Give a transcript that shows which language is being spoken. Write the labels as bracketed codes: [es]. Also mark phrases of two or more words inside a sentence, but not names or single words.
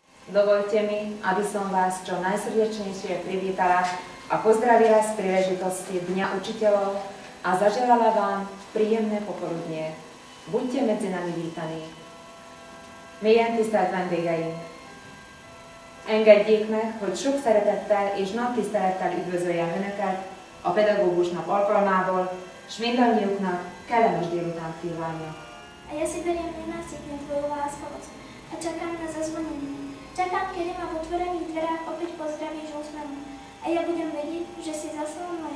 [sk] Dovoľte mi, aby som vás čo najsrdečnejšie privítala a pozdravila z príležitosti Dňa učiteľov a zaželala vám príjemné popoludnie. Buďte medzi nami vítaní. [hu] Mélyen tisztelt vendégeink! Engedjék meg, hogy sok szeretettel és nagy tisztelettel üdvözöljem Önöket a Pedagógus Nap alkalmából, s mindannyiuknak kellemes délután kívánjak. [sk] A ja si beriem nenásytne tvoju láskavosť a čakám na zazvonenie. Čakám, kedy ma v otvorených dverách opäť pozdravíš úsmevom a ja budem vedieť, že si zasa moja.